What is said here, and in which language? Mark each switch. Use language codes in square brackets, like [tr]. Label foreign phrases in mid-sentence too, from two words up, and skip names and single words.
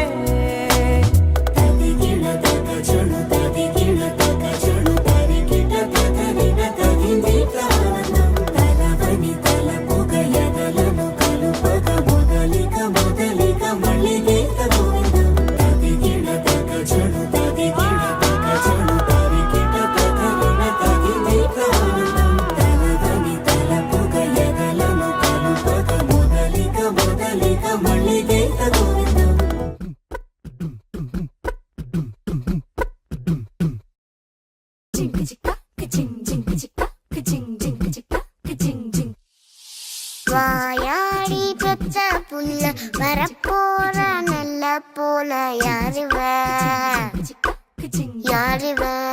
[te] తదిగిడ తగజను తదిగిడ తగజను తరిగిట తదరిన తదిగిట ఆనందం తనవని తలపుగ ఎదలను కలుపగ మొదలిక మొదలిక మల్లిగేత గోవిందం. తదిగిడ తగజను తదిగిడ తగజను తరిగిట తదరిన తదిగిట ఆనందం తనవని తలపుగ ఎదలను కలుపగ మొదలిక మొదలిక మల్లిగేత గోవిందం. [ta] வாயாடி பெற்ற புள்ள வரப்போற நல்ல போல யாருவ யாருவ